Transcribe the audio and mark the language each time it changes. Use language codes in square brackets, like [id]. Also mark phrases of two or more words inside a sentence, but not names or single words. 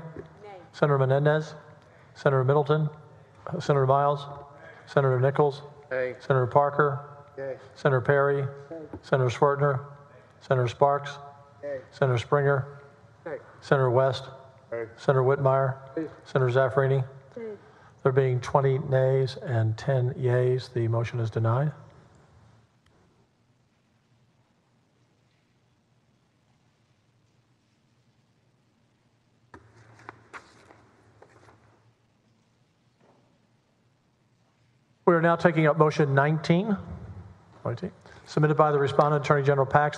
[en] Senator Menendez? Senator Middleton? Senator Miles? Senator Nichols? Yay. Senator Parker? Yay. Senator Perry? Senator Schwartner? Senator Sparks? Yay. Senator Springer? Yay. Senator West? Yay. Senator Whitmire? Yay. Senator Zaffarini? There being 20 nays and 10 yeas, the motion is denied. We are now taking up motion 19, submitted by the respondent, Attorney General Paxton.